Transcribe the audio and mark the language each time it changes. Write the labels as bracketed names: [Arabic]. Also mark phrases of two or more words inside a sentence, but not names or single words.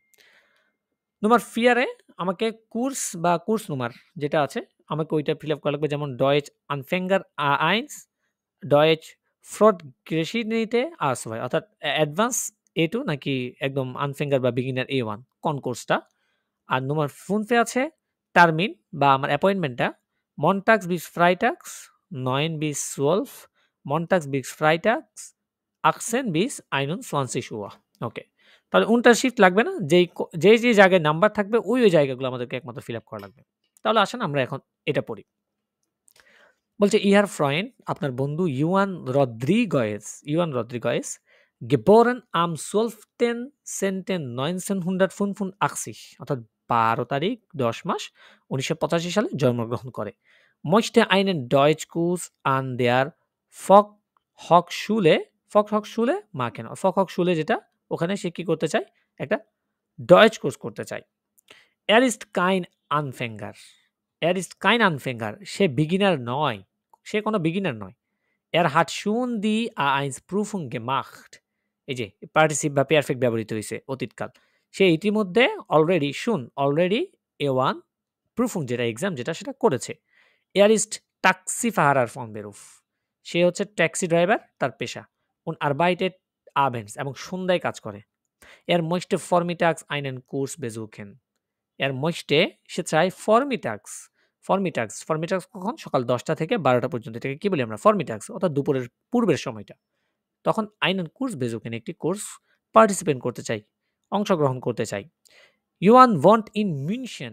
[Bangla] Nummer 4 এ আমাকে বা Kursnummer যেটা আছে আমাকে ওইটা [English] fill up [Bangla] করা লাগবে যেমন [German] Deutsch Anfänger A1, Deutsch Fortgeschrittene A2 [Bangla] অর্থাৎ অ্যাডভান্স A2 নাকি একদম Anfänger বা বিগিনার A1 কোন কোর্সটা। আর Nummer 5 এ আছে টার্মিন বা আমার অ্যাপয়েন্টমেন্টটা [German] Montags bis Freitags 9 bis 12, Montags bis Freitags 18 bis 21 Uhr [Bangla] ওকে। তাহলে শিফট লাগবে না। যেই জায়গায় নাম্বার থাকবে ওই জায়গাগুলো আমাদেরকে একমাত্র [English] fill up [Bangla] করা লাগবে। তাহলে আসেন আমরা এখন এটা পড়ি। বলছে [German] Ihr Freund [Bangla] আপনার বন্ধু ইউয়ান রদ্রিগয়েস [German] geboren am 12.10.1985 [Bangla] অর্থাৎ 12 তারিখ 10 মাস 1985 সালে জন্মগ্রহণ করে। [German] Möchte einen Deutschkurs an der Volkshochschule machen। [Bangla] Volkshochschule যেটা ওখানে সে কি করতে চায়? একটা ডয়েচ কোর্স করতে চায়। [German] Er ist kein Anfänger। Er ist kein Anfänger। [Bangla] সে বিগিনার নয়। সে কোনো বিগিনার নয়। [German] Er hat schon die A1 Prüfung gemacht। [Bangla] এই যে পার্টিসিপ বা পেয়ারফেক্ট ব্যবহৃত হইছে অতীতকাল। সে ইতিমধ্যে অলরেডি A1 Prüfung যেটা এক্সাম যেটা সেটা করেছে। [German] Er ist Taxifahrer von Beruf। [Bangla] সে হচ্ছে ট্যাক্সি ড্রাইভার তার পেশা। [German] Und arbeitet abends [Bangla] এবং সন্ধ্যায় কাজ করে। [German] Er möchte vormittags einen Kurs besuchen। [Bangla] সে চায় ফরমিটাক্স কখন? সকাল 10টা থেকে 12টা পর্যন্ত। এটাকে কি বলি আমরা? ফরমিটাক্স অর্থাৎ দুপুরের পূর্বের সময়টা। তখন [German] einen Kurs besuchen [Bangla] একটি কোর্স পার্টিসিপেট করতে চাই, অংশগ্রহণ করতে চাই। [German] Juan wohnt in München.